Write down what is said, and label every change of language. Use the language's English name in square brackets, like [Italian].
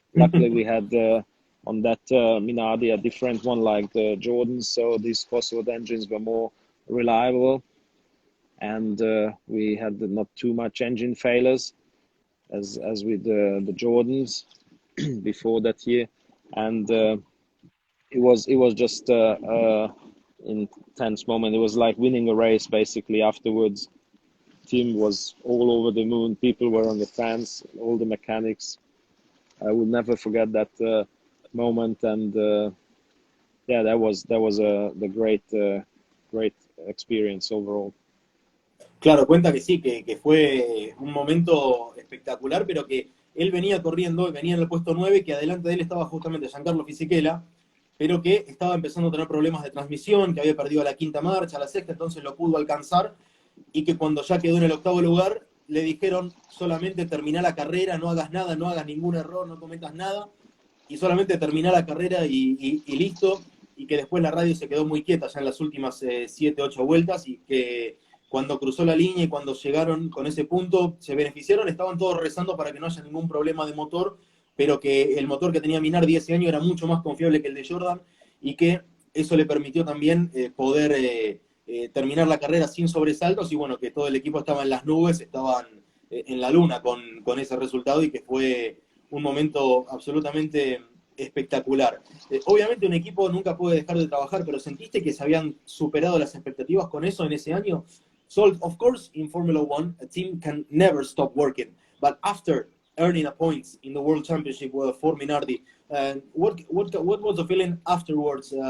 [English] Luckily, we had on that Minardi a different one like the Jordans, so these Cosworth engines were more reliable, and we had not too much engine failures as with the Jordans before that year, and it was just intense moment. It was like winning a race basically afterwards. Team was all over the moon. People were on the fence, all the mechanics. I will never forget that moment, and yeah, that was the great experience overall. [Spanish] Claro, cuenta que sí, que fue un momento espectacular, pero que él venía corriendo, venía en el puesto 9, que adelante de él estaba justamente Giancarlo Fisichella, pero que estaba empezando a tener problemas de transmisión, que había perdido a la 5ª marcha, a la 6ª, entonces lo pudo alcanzar, y que cuando ya quedó en el 8º lugar, le dijeron solamente termina la carrera, no hagas nada, no hagas ningún error, no cometas nada, y solamente terminar la carrera y listo, y que después la radio se quedó muy quieta ya en las últimas 7, 8 vueltas, y que cuando cruzó la línea y cuando llegaron con ese punto, se beneficiaron, estaban todos rezando para que no haya ningún problema de motor, pero que el motor que tenía Minardi ese año era mucho más confiable que el de Jordan, y que eso le permitió también poder terminar la carrera sin sobresaltos, y bueno, que todo el equipo estaba en las nubes, estaban en la luna con ese resultado, y que fue un momento absolutamente espectacular. Obviamente un equipo nunca puede dejar de trabajar, pero ¿sentiste que se habían superado las expectativas con eso en ese año? [English] So, of course, in Formula One, a team can never stop working, but after earning a points in the World Championship for Minardi, what was the feeling afterwards?